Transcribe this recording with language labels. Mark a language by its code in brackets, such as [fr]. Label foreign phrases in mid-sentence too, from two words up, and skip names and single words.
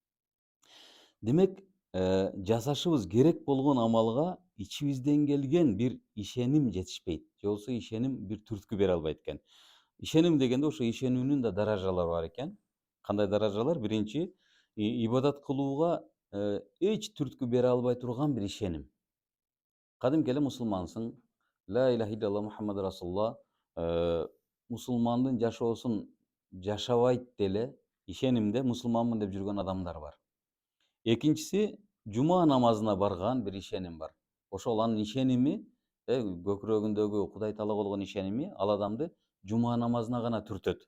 [ky] Демек, жасашыбыз керек болгон амалга ичибизден келген бир ишеним жетишпейт. Же болбосо ишеним бир түрткү бере албайт экен. Ишеним дегенде ошо ишенүүнүн да даражалары бар экен. Кандай даражалар? Биринчи, ибадат кылууга эч түрткү бере албай турган бир ишеним. Кадимки эле мусулмансың, [ar] لا إله إلا الله محمد رسول الله, [ky] мусулмандын жашоосун жашабайт деле ишенимде мусулманмын деп жүргөн адамдар бар. Экинчиси, жума намазына барган бир ишеним бар. Ошол анын ишеними, көкүрөгүндөгү Кудай Таалага болгон ишеними ал адамды жума намазына гана түртөт.